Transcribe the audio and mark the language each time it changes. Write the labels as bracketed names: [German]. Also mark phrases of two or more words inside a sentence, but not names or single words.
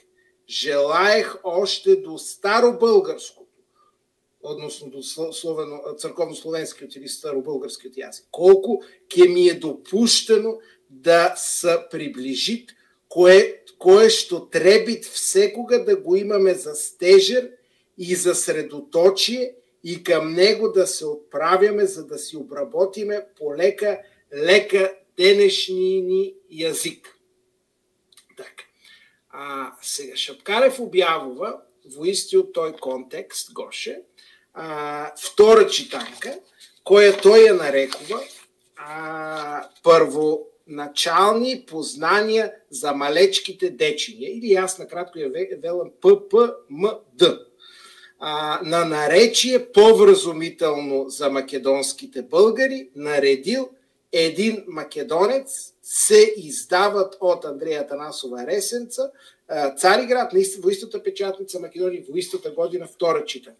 [Bulgarian] Желаех още до старобългарското, относно до църковно-словенският или старобългарският язик, колко ке ми е допущено да се приближит, кое що требит всекога да го имаме за стежер и за средоточие и към него да се отправяме, за да си обработиме полека денешния ни язик. [Macedonian] Така. Сега Шапкарев обявува во истиот тој контекст, Гоше, втора читанка, која тој ја нарекува [Bulgarian] първоначални познания за малечките дечиња, или јас накратко ја велам ППМД, на наречие повразумително за македонските българи, наредил един македонец, се издават от Андрея Атанасова Ресенца, Цариград, [Macedonian] во истата печатница Македония, во истата година, втора читанка.